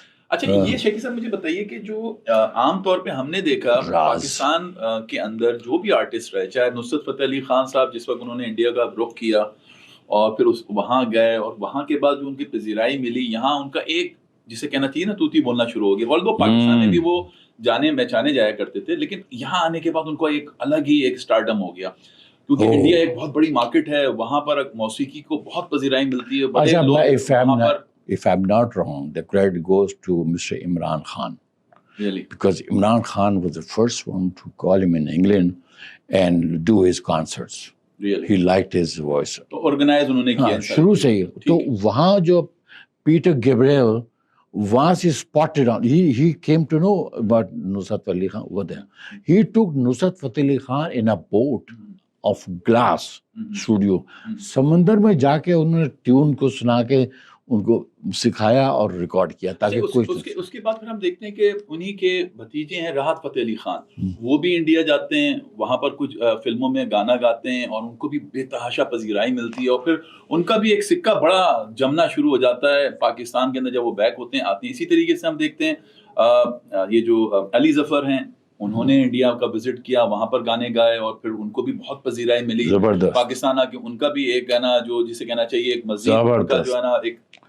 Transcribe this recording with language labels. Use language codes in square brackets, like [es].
[ur] اچھا, یہ شیخی صاحب مجھے بتائیے کہ جو عام طور پہ ہم نے دیکھا پاکستان کے اندر جو بھی آرٹسٹ رہے, چاہے نصرت فتح علی خان صاحب جس وقت انہوں نے انڈیا کا رخ کیا اور پھر وہاں گئے, اور وہاں کے بعد جو ان کی پذیرائی ملی, یہاں ان کا ایک جسے کہنا چاہیے نا توتی بولنا شروع ہو گیا. اور پاکستان میں بھی وہ جانے پہچانے جایا کرتے تھے, لیکن یہاں آنے کے بعد ان کو ایک الگ ہی ایک سٹارڈم ہو گیا, کیونکہ انڈیا ایک بہت بڑی مارکیٹ ہے, وہاں پر موسیقی کو بہت پذیرائی ملتی ہے. [en] If I'm not wrong, the credit goes to Mr. Imran Khan. Really? Because Imran Khan was the first one to call him in England and do his concerts. Really? He liked his voice. [ur] تو organize انہوں نے کیا شروع سے ہی. تو وہاں جو Peter Gabriel [en] once he spotted on, he came to know about Nusrat Fateh Ali Khan over there. He took Nusrat Fateh Ali Khan in a boat of glass studio. [ur] سمندر میں جا کے انہوں نے ٹیون کو سنا کے ان کو سکھایا اور ریکارڈ کیا تاکہ اس کے بعد پھر ہم دیکھتے ہیں کہ انہی کے بھتیجے ہیں راحت فتح علی خان، وہ بھی انڈیا جاتے ہیں، وہاں پر کچھ فلموں میں گانا گاتے ہیں اور ان کو بھی بے تحاشا پذیرائی ملتی ہے، اور پھر ان کا بھی ایک سکہ بڑا جمنا شروع ہو جاتا ہے پاکستان کے اندر جب وہ بیک ہوتے ہیں آتے ہیں۔ اسی طریقے سے ہم دیکھتے ہیں یہ جو علی ظفر ہیں، انہوں نے انڈیا کا وزٹ کیا، وہاں پر گانے گائے اور پھر ان کو بھی بہت پذیرائی ملی پاکستان آ کے۔ ان کا بھی ایک ہے نا جو جسے کہنا چاہیے ایک مزید کا جو ہے نا ایک،